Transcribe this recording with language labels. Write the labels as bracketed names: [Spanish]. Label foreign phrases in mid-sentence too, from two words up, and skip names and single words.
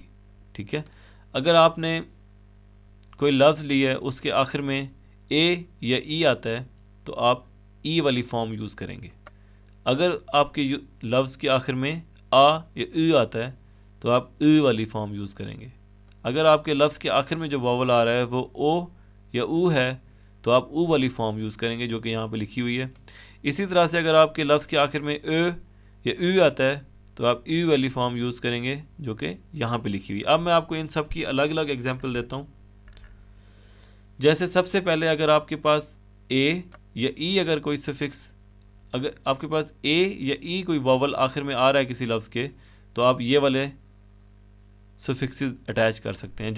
[Urdu] ٹھیک ہے، اگر آپ نے کوئی لفظ لیا ہے اس کے آخر میں اے یا ای آتا ہے تو آپ ای والی فارم یوز کریں گے. اگر آپ کے لفظ کے آخر میں آ یا ای آتا ہے تو آپ ای والی فارم یوز کریں گے. اگر آپ کے لفظ کے آخر میں جو واول آ رہا ہے وہ او یا او ہے تو آپ او والی فارم یوز کریں گے جو کہ یہاں پہ لکھی ہوئی ہے. اسی طرح سے اگر آپ کے لفظ کے آخر میں اے یا ای آتا ہے تو آپ ای والی فارم یوز کریں گے جو کہ یہاں پہ لکھی ہوئی. اب میں آپ کو ان سب کی الگ الگ ایگزامپل دیتا ہوں. جیسے سب سے پہلے اگر آپ کے پاس اے یا ای اگر کوئی سفکس، اگر آپ کے پاس اے یا ای کوئی واول آخر میں آ رہا ہے کسی لفظ کے، تو آپ یہ والے [English] suffixes attach [Urdu] کر سکتے ہیں.